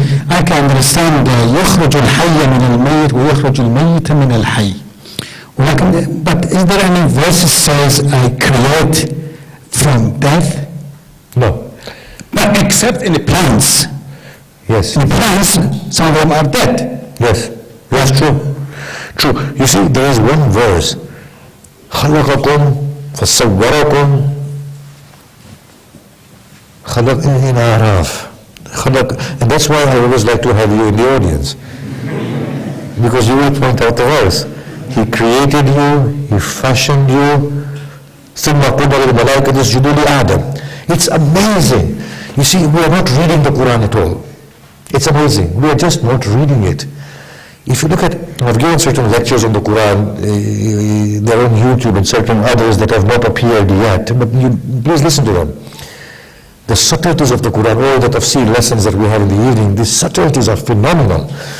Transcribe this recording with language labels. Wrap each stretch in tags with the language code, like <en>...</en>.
<en>I can understand</en> <ar>يخرج الحي من الميت ويخرج الميت من الحي.</ar> <en>But is there any verse that says I create from death? No. But except in the plants. Yes. In plants, some of them are dead. Yes. That's true. True. You see, there is one verse.</en> <ar>خلقكم فصوركم خلق</ar> <en>in Araf. And that's why I always like to have you in the audience. Because you will point out the verse. He created you, He fashioned you.</en> <ar>ثم قضى للملائكة اسجدوا لآدم.</ar> <en>It's amazing. You see, we are not reading the Quran at all. It's amazing. We are just not reading it. If you look at, I've given certain lectures on the Quran, they're on YouTube, and certain others that have not appeared yet, but please listen to them. The subtleties of the Quran, all the tafsir lessons that we have in the evening, these subtleties are phenomenal.</en>